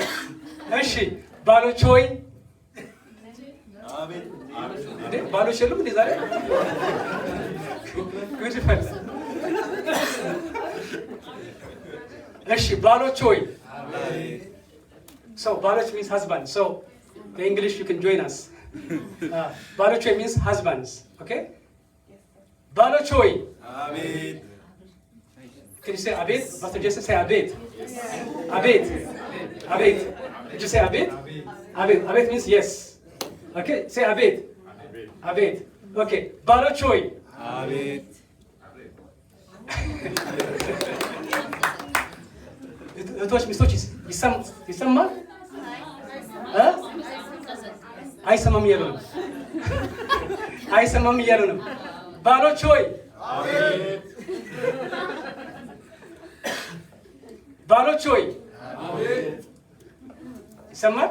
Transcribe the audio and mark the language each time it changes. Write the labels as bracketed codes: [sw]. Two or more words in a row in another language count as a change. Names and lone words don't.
[am] እሺ፣ ባሎች ሆይ አቤት። ባሎች የሉም እንዴ ዛሬ? ጉድ ፈላ። እሺ፣ ባሎች ሆይ። [en] So ባሎች means husband. So the English you can join us. [am] ባሎች ሆይ [en] means husbands. Okay? [am] ባሎች ሆይ አቤት። [en] Can you say Abed? Pastor Jason, say Abed. Abed. Abed. Did you say Abed? Abed. Abed means yes. Okay, say Abed. Abed. Okay. Balochoy. [am] አቤት እህቶች ሚስቶች ይሰማል? አይሰማም እያሉ ነው። አይሰማም እያሉ ነው። ባሎች ሆይ ባሎች ሆይ ይሰማል?